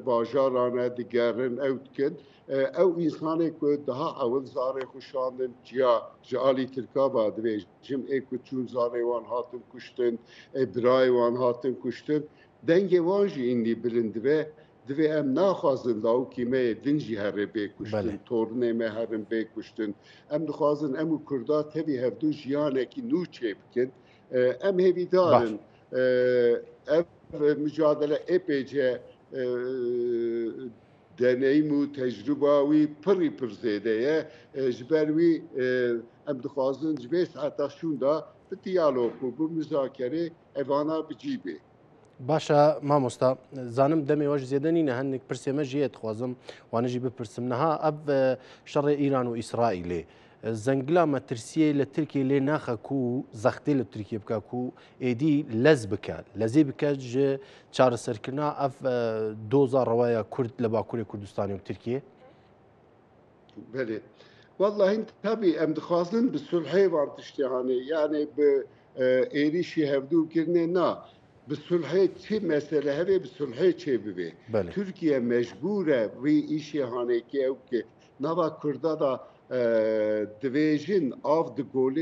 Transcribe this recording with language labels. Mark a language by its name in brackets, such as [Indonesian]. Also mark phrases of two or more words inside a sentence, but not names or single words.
[Kurdish] bajaran digerin ew dikin ew însanê ku daha ewil zarê xwe şandin ciya ji alî Tirkaba dibêjim ê ku çûn zarê wan hatin kuştin birayê wan hatin kuştin dengê wan jî înî bilind dibe divê em naxwazin lawikî me din jî herê bê kuştin tornê me herin bê kuştin em dixwazin em û Kurda tevî hevdû jiyanekî nû çê bikin em hêvî darin ev mücadele epeyce deneyim û tecrüba wî pirî pir zêde ye ji ber wî em dixwazin ji vê saeta şûn da bi diyalog û bi müzakerê evana bicîbê باشە مامۆستا زانم دەمێ وەش زیێدە نینە هەندێک پرسێمە ژێت خوازم وانەژی بپرسم نەها ئەv شەڕێ ئیران و ئیسرائیلێ زەنگلا مەترسیە لە ترکیە لێ ناخەک و زەختێ لە تورکیە بکە و ئێدی لەز بکات لەزێ بکات ji çareserkirina ev doza rewaya Kurd li Bakurê Kurdistanê û Tirkiye Belê Vallahi tabii em dixwazin bi sulhê van tiştê hanê yani bi êrişî hevdû kirinê na bi sulhê çi mesele hevê bi sulhê çê bibê Türkiye mecbûr e vî îşê hanekî ew ki nava Kurda da divêjin av di golê